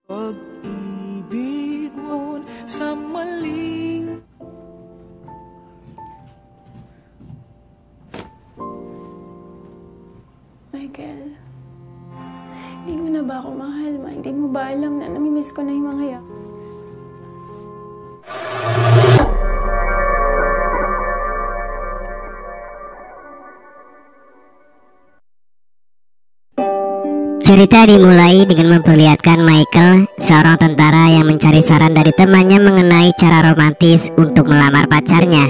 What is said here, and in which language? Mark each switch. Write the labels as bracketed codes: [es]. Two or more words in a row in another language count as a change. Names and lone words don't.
[tl] Pag-ibig mo sa maling Michael, hindi mo na ba ako mahal, ma? Hindi mo ba alam na namimiss ko na yung mga yak? [id] Cerita dimulai dengan memperlihatkan Michael, seorang tentara yang mencari saran dari temannya mengenai cara romantis untuk melamar pacarnya.